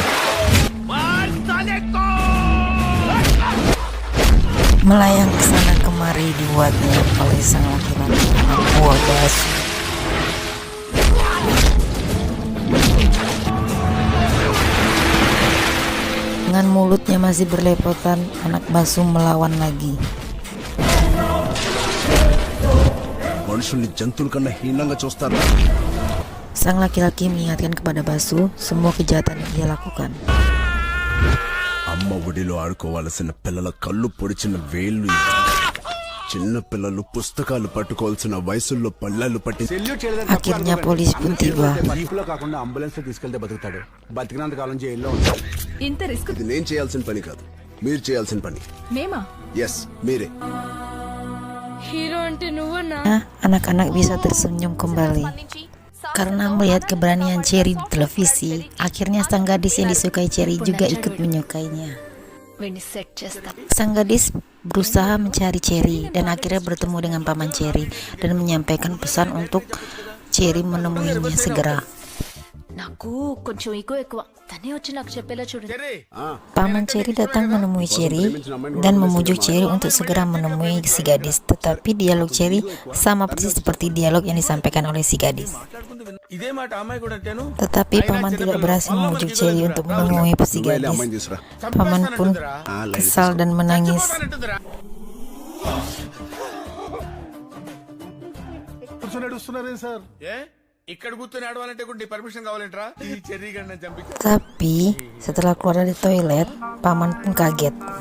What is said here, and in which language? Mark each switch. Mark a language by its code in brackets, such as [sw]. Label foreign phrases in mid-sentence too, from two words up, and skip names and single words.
[id] Melayang ke sana kemari dibuatnya oleh sang laki-laki anak buah Basu. Dengan mulutnya masih berlepotan, anak Basu melawan lagi. [te] మనుషుల్ని జంతువుల కన్నా హీనంగా చూస్తారు. [id] Sang laki-laki mengingatkan kepada Basu semua kejahatan yang ia lakukan. [te] అమ్మ ఒడిలో ఆడుకోవాల్సిన పిల్లల కళ్ళు పొడిచిన వేళ్ళు ఇవి. చిన్న పిల్లలు పుస్తకాలు పట్టుకోవాల్సిన వయసుల్లో పళ్ళాలు పట్టి. [id] Akhirnya polisi pun tiba. [te] జీపులో కాకుండా అంబులెన్స్ లో తీసుకెళ్తే బతుకుతాడు. బతికినంత కాలం జైల్లో ఉంటాడు. ఇంత రిస్క్ ఇది నేను చేయాల్సిన పని కాదు, మీరు చేయాల్సిన పని. మేమా? ఎస్, మీరే. హీరో అంటే నువ్వన్నా? [id] Anak-anak bisa tersenyum kembali karena melihat keberanian Cherry di televisi. Akhirnya sang gadis yang disukai Cherry juga ikut menyukainya. Sang gadis berusaha mencari Cherry dan akhirnya bertemu dengan paman Cherry dan menyampaikan pesan untuk Cherry menemuinya segera. [te] నాకు కొంచెం ఈగో ఎక్కువ. తనే వచ్చి నాకు చెప్పేలా చూడండి. [id] Paman Cherry datang menemui Cherry dan memujuk Cherry untuk segera menemui si gadis. Tetapi dialog Cherry sama persis seperti dialog yang disampaikan oleh si gadis. Tetapi paman tidak berhasil membujuk Cherry untuk menemui si [te] నువ్వే వెళ్ళి [id] gadis. [te] అమ్మాయిని తీసురా [id] Paman pun kesal dan menangis. Tapi setelah keluar dari toilet, paman pun kaget.